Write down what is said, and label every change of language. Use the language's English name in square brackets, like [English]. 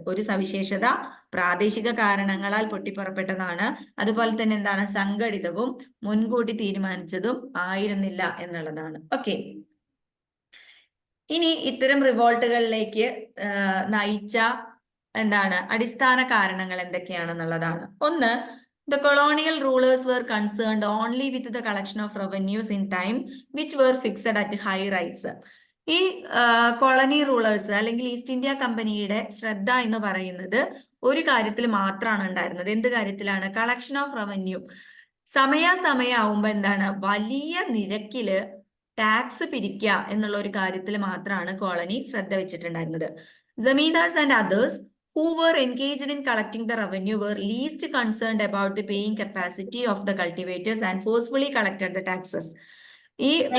[Malayalam] ഒരു സവിശേഷത പ്രാദേശിക കാരണങ്ങളാൽ പൊട്ടിപ്പുറപ്പെട്ടതാണ്. അതുപോലെ തന്നെ എന്താണ് സംഘടിതവും മുൻകൂട്ടി തീരുമാനിച്ചതും ആയിരുന്നില്ല എന്നുള്ളതാണ്. ഓക്കെ, ഇനി ഇത്തരം റിവോൾട്ടുകളിലേക്ക് നയിച്ച എന്താണ് അടിസ്ഥാന കാരണങ്ങൾ എന്തൊക്കെയാണെന്നുള്ളതാണ്. ഒന്ന്, [English] the colonial rulers were concerned only with the collection of revenues in time which were fixed at high rates. [Malayalam] ഈ കോളനി റൂളേഴ്സ് അല്ലെങ്കിൽ ഈസ്റ്റ് ഇന്ത്യ കമ്പനിയുടെ ശ്രദ്ധ എന്ന് പറയുന്നത് ഒരു കാര്യത്തിൽ മാത്രമാണ് ഉണ്ടായിരുന്നത്. എന്ത് കാര്യത്തിലാണ്? Collection of revenue. സമയാവുമ്പോ എന്താണ് വലിയ നിരക്കില് ടാക്സ് പിരിക്കുക എന്നുള്ള ഒരു കാര്യത്തിൽ മാത്രമാണ് കോളനി ശ്രദ്ധ വെച്ചിട്ടുണ്ടായിരുന്നത്. [English] Zamindars and others who were engaged in collecting the revenue were least concerned about the paying capacity of the cultivators and forcefully collected the taxes. ഈ